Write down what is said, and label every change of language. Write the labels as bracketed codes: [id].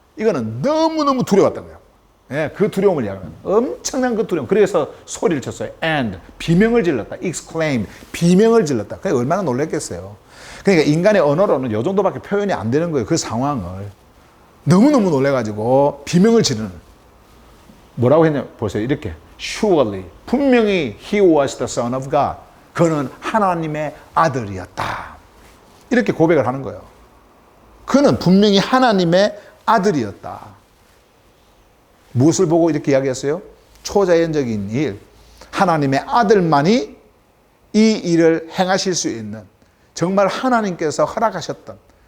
[ko] 이거는 너무너무 두려웠던 거예요. 예, 그 두려움을 이야기합니다. 엄청난 그 두려움. 그래서 소리를 쳤어요. And 비명을 질렀다. exclaim, 비명을 질렀다. 그게 얼마나 놀랐겠어요. 그러니까 인간의 언어로는 이 정도밖에 표현이 안 되는 거예요. 그 상황을. 너무너무 놀래가지고 비명을 지르는. 뭐라고 했냐 보세요. 이렇게 [en] surely, [ko] 분명히 [en] he was the son of God, [ko] 그는 하나님의 아들이었다. 이렇게 고백을 하는 거예요. 그는 분명히 하나님의 아들이었다. 무엇을 보고 이렇게 이야기했어요? 초자연적인 일, 하나님의 아들만이 이 일을 행하실 수 있는, 정말 하나님께서 허락하셨던